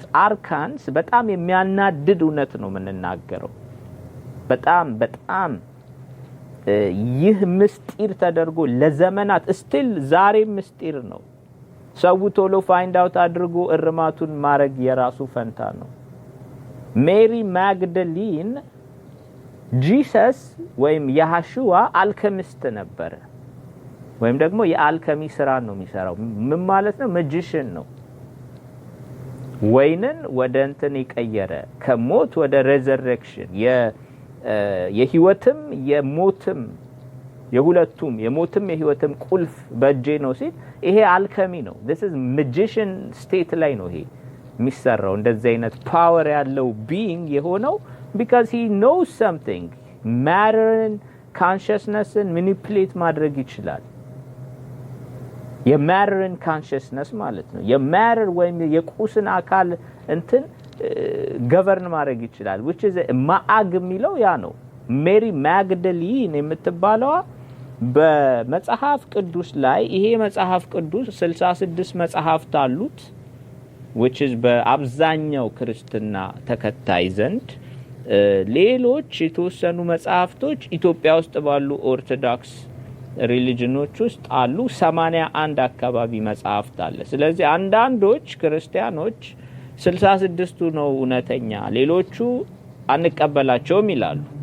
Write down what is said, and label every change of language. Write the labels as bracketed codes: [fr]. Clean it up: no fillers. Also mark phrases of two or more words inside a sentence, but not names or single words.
[am] አርካንስ በጣም የሚያናድድ እውነት ነው ምንናገረው በጣም ይህ ምስጢር ተደርጎ ለዘመናት ስቲል ዛሬ ምስጢር ነው ሰው ቶሎ [en] find out [am] አድርጎ እርማቱን ማረግ የራሱ ፈንታ ነው ሜሪ ማግደሊን ጂሰስ ወይም ያሐሽዋ አልከሚስት ነበረ ወይም ደግሞ የአልከሚ ስራ ነው የሚሰራው ምን ማለት ነው ማጂሽን ነው ወይንን ወደ እንትን ይቀየረ ከሞት ወደ ሬዘረክሽን የህይወትም የሞትም የሁለቱም የሞትም የህይወትም ቁልፍ በእጄ ነው ሲል ይሄ አልከሚ ነው [en] this is magician state [am] ላይ ነው ይሄ የሚሰራው እንደዚህ አይነት ፓወር ያለው being የሆነው [en] because he knows something matter consciousness-ን [am] manipulate ማድረግ ይችላል [en] የmatter consciousness [am] ማለት ነው የmatter ወይም የቁስን አካል እንትን govern ማድረግ ይችላል [en] which is [am] ማአግ የሚለው ያ ነው ሜሪ ማግደሊን የምትባለዋ በመጽሐፍ ቅዱስ ላይ ይሄ መጽሐፍ ቅዱስ 66 መጽሐፍት አሉት [en] which is [am] በአብዛኛው ክርስትና ተከታይ ዘንድ ሌሎች የተወሰኑ መጽሐፍቶች ኢትዮጵያ ውስጥ ባሉ ኦርቶዶክስ ሪሊጂኖች ውስጥ አሉ 81 አካባቢ መጽሐፍት አለ ስለዚህ አንዳንዶች ክርስቲያኖች 66ቱ ነው እውነተኛ ሌሎቹ አንቀበላቸውም ይላሉ